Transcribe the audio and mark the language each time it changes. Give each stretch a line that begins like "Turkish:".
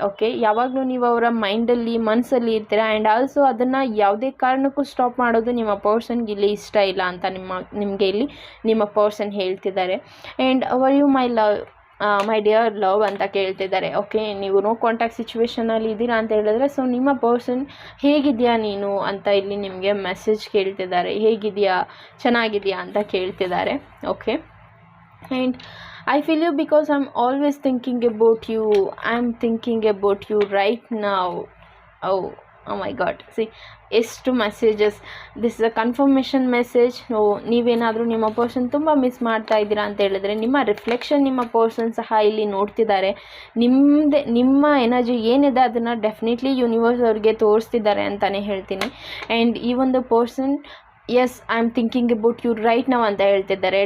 Kannada: Okay, ಯಾವಾಗಲೂ ನೀವು ಅವರ ಮೈಂಡಲ್ಲಿ ಮನಸ್ಸಲ್ಲಿ ಇರ್ತೀರಾ. ಆ್ಯಂಡ್ ಆಲ್ಸೋ ಅದನ್ನು ಯಾವುದೇ ಕಾರಣಕ್ಕೂ ಸ್ಟಾಪ್ ಮಾಡೋದು ನಿಮ್ಮ ಪರ್ಸನ್ಗೆ ಇಲ್ಲಿ ಇಷ್ಟ ಇಲ್ಲ ಅಂತ ನಿಮಗೆ ಇಲ್ಲಿ ನಿಮ್ಮ ಪರ್ಸನ್ ಹೇಳ್ತಿದ್ದಾರೆ.
English: and are you my dear love
Kannada: ಅಂತ ಕೇಳ್ತಿದ್ದಾರೆ. ಓಕೆ, ನೀವು ನೋ ಕಾಂಟ್ಯಾಕ್ಟ್ ಸಿಚುವೇಷನಲ್ಲಿ ಇದ್ದೀರಾ ಅಂತ ಹೇಳಿದ್ರೆ, ಸೊ ನಿಮ್ಮ ಪರ್ಸನ್ ಹೇಗಿದೆಯಾ ನೀನು ಅಂತ ಇಲ್ಲಿ ನಿಮಗೆ ಮೆಸೇಜ್ ಕೇಳ್ತಿದ್ದಾರೆ. ಹೇಗಿದೆಯಾ, ಚೆನ್ನಾಗಿದೆಯಾ ಅಂತ ಕೇಳ್ತಿದ್ದಾರೆ.
English: Okay, and I feel you because I'm always thinking about you. I'm thinking about you right now. Oh my god, see
Kannada: ಎಷ್ಟು messages.
English: This is a confirmation message.
Kannada: ನೀವೇನಾದರೂ ನಿಮ್ಮ ಪರ್ಸನ್ ತುಂಬ ಮಿಸ್ ಮಾಡ್ತಾ ಇದ್ದೀರಾ ಅಂತ ಹೇಳಿದ್ರೆ ನಿಮ್ಮ ರಿಫ್ಲೆಕ್ಷನ್ ನಿಮ್ಮ ಪರ್ಸನ್ ಸಹ ಇಲ್ಲಿ ನೋಡ್ತಿದ್ದಾರೆ. ನಿಮ್ಮ ಎನರ್ಜಿ ಏನಿದೆ ಅದನ್ನು ಡೆಫಿನೆಟ್ಲಿ ಯೂನಿವರ್ಸ್ ಅವ್ರಿಗೆ ತೋರಿಸ್ತಿದ್ದಾರೆ ಅಂತಲೇ ಹೇಳ್ತೀನಿ.
English: and ಈ ಒಂದು person as I am thinking about you right now
Kannada: ಅಂತ ಹೇಳ್ತಿದ್ದಾರೆ.